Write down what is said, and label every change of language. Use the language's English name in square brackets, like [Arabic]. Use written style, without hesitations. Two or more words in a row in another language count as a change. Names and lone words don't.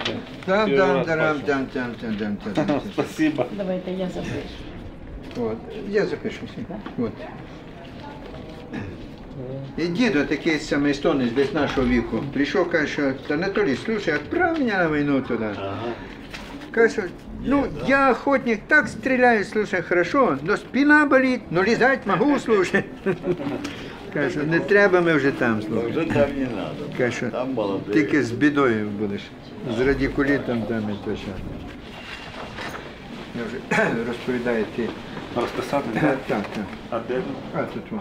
[Russian] Спасибо. Давайте я запишу. [Ukrainian] От. Я запишуся. От. І дідо такий самий естонець десь нашого віку. Прийшов, каже, що Анатолій, [Russian] слушай, отправь [Ukrainian] мене на війну туди. [Russian] Каже, ну, я охотник, так стреляю, слушай, хорошо, но спина болит, но лизать могу, слушай. [Ukrainian] Каже, не треба ми вже там, слухай. Вже там не треба. Каже, Там молодий. тільки з бідою будеш. З радикулітом там і то що. Я вже розповідаю ти. Розписати? Так. А де? А тут во.